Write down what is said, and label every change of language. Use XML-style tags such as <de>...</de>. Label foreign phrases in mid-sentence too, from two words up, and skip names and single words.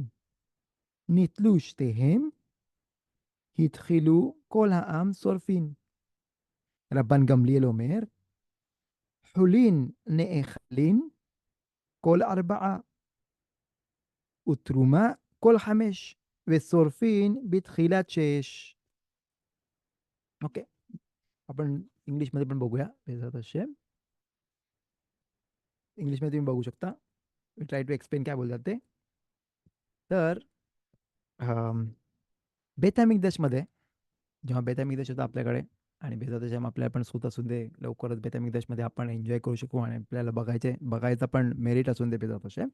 <he>נטלו שתיהם, התחילו כל העם שורפין. רבן גמליאל אומר, חולין נאכלין כל 4, ותרומה כל 5, ושורפין בתחילת 6.</he> <mr>ओके. आपण इंग्लिशमध्ये पण बघूया</mr> <he>בעזרת השם.</he> <mr>इंग्लिशमध्ये तुम्ही बघू शकता. मी</mr> <en>try to explain</en> <mr>काय बोलतात ते. तर</mr> <he>בית המקדש</he> <mr>जेव्हा</mr> <he>בית המקדש</he> <mr>होतं आपल्याकडे आणि</mr> <he>בעזרת השם</he> <mr>आपल्याला पण सूत असून दे, लवकरच</mr> <he>בית המקדש</he> <mr>आपण एन्जॉय करू शकू आणि आपल्याला बघायचा पण मेरिट असून दे</mr> <he>בעזרת השם.</he>